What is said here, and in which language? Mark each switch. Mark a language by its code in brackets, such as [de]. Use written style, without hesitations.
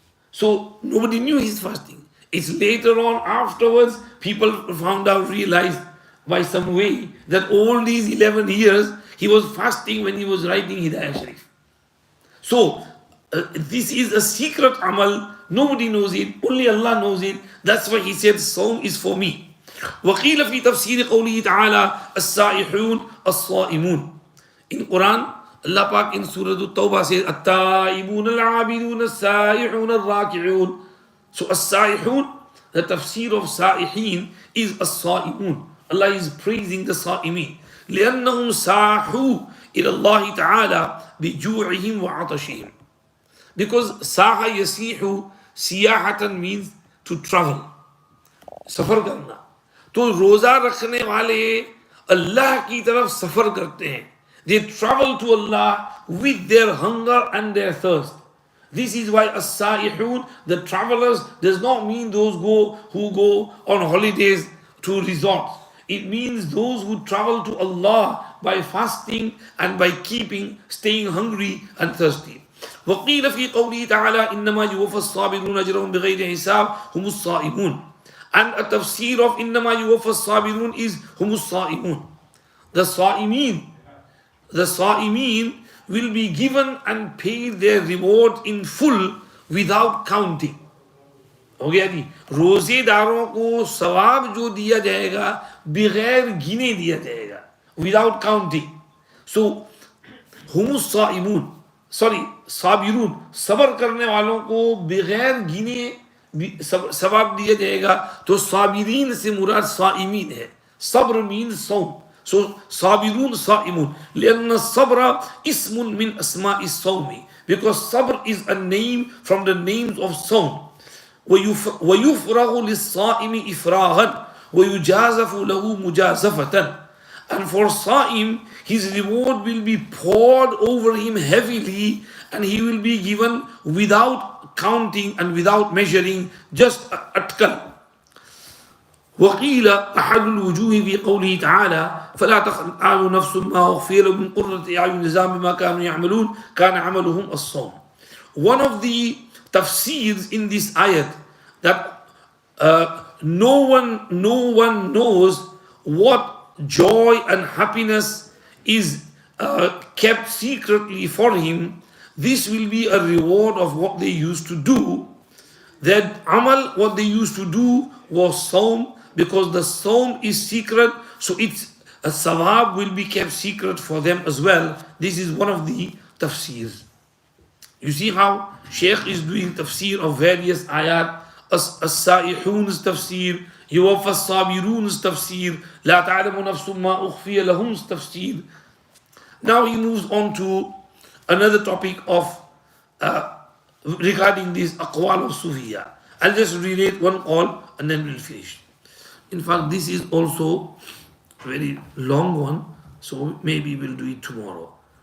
[en] So nobody knew he's fasting. It's later on, afterwards, people found out, realized by some way that all these 11 years, he was fasting when he was writing Hidayah Sharif. So this is a secret amal. Nobody knows it, only Allah knows it. That's why he said Sawm is for me. [ar] وقيل في تفسير قوله تعالى السائحون الصائمون. [en] In Quran, Allah Pak in Surah At-Tawbah says [ar] التائبون العابدون السائحون الراكعون. [en] So as-saihun, the tafsir of saihin is as-saimun. Allah is praising the saimin. [ar] لأنهم ساحوا إلى الله تعالى بجوعهم وعطشهم. [en] Because saha yasihu siyahatan means to travel, [hi] सफर करना. तो रोजा रखने वाले अल्लाह की तरफ सफर करते हैं. [en] They travel to Allah with their hunger and their thirst. This is why as-saihun, the travelers, does not mean those who go on holidays to resorts. It means those who travel to Allah by fasting and by staying hungry and thirsty. [ar] وقيل في قوله تعالى إنما يوفى الصابرون أجرهم بغير حساب هم الصائمون. [en] And a tafsir of [ar] إنما يوفى الصابرون [en] is [ar] هم الصائمون. [en] The Sa'imin, will be given and paid their reward in full without counting. [hi] हो गया जी, रोजेदारों को सवाब जो दिया जाएगा बगैर गिने दिया जाएगा, [en] without counting. [hi] So हुमुस साइमून, सॉरी साबिरून, सबर करने वालों को बगैर गिने सवाब दिया जाएगा. तो साबिरीन से मुराद साइमीन है. [en] सब्र मीन्स सौम. सो [ar] साबिरून साइमून, लिअन्न सब्र इस्मुन मिन अस्माइस सौमी, [en] Because सब्र is a name from the names of सौम. [ar] ويفرغ للصائم إفراغا ويجازف له مجازفة. [en] And for Sa'im, his reward will be poured over him heavily, and he will be given without counting and without measuring, just atkal. [ar] وقيل أحد الوجوه في قوله تعالى فلا تخل نفس ما أخفي لهم من قرة أعين جزاء بما كانوا يعملون كان عملهم الصوم. [en] One of the tafsirs in this ayat that no one knows what joy and happiness is kept secretly for him. This will be a reward of what they used to do. That amal, what they used to do was saum, because the saum is secret, so it's a sawab will be kept secret for them as well. This is one of the tafsirs. You see how Shaykh is doing tafsir of various ayat. As-Sa'ihun's tafsir, [ar] يوفى الصابرون's [en] tafsir, [ar] لا تعلم نفس ما أخفي لهم's [en] tafsir. Now he moves on to another topic of regarding this aqwal of Sufiya. I'll just relate one call and then we'll finish. In fact, this is also a very long one, so maybe we'll do it tomorrow.